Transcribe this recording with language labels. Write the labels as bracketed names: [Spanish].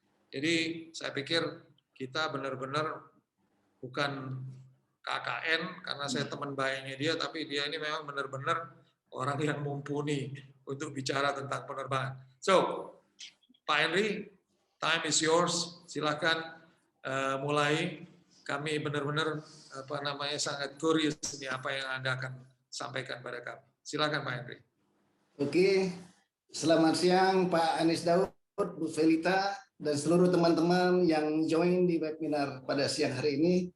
[Indonesian] Jadi saya pikir kita benar-benar bukan KKN karena saya teman baiknya dia, tapi dia ini memang benar-benar orang yang mumpuni untuk bicara tentang penerbangan. [English] So Pak Henry, time is yours. [Indonesian] Silakan mulai. Kami benar-benar sangat curious ini apa yang Anda akan sampaikan pada kami. Silakan Pak Henry. Oke, Selamat siang Pak Anies Daud, Bu Felita, dan seluruh teman-teman yang join di webinar pada siang hari ini.